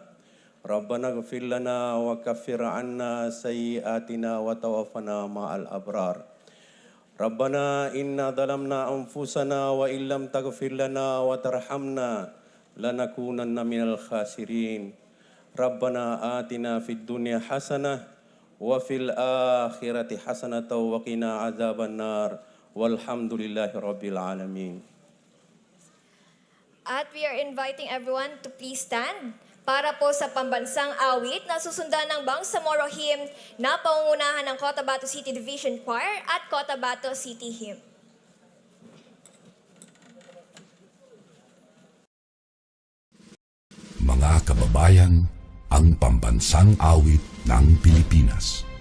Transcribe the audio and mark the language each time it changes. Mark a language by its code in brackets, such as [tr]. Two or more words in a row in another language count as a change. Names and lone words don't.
[ar] ربنا اغفر لنا وكفر عنا سيئاتنا وتوفنا مع الأبرار. ربنا إنا ظلمنا أنفسنا وإن لم تغفر لنا وترحمنا لنكونن من الخاسرين. ربنا آتنا في الدنيا حسنة وفي الآخرة حسنة وقنا عذاب النار والحمد لله رب العالمين. [tl] At [en] we are inviting everyone to please stand [tl] para po sa pambansang awit na susundan ng Bangsamoro Hymn na pangungunahan ng Cotabato City Division Choir at Cotabato City Hymn. Mga kababayan, ang pambansang awit ng Pilipinas.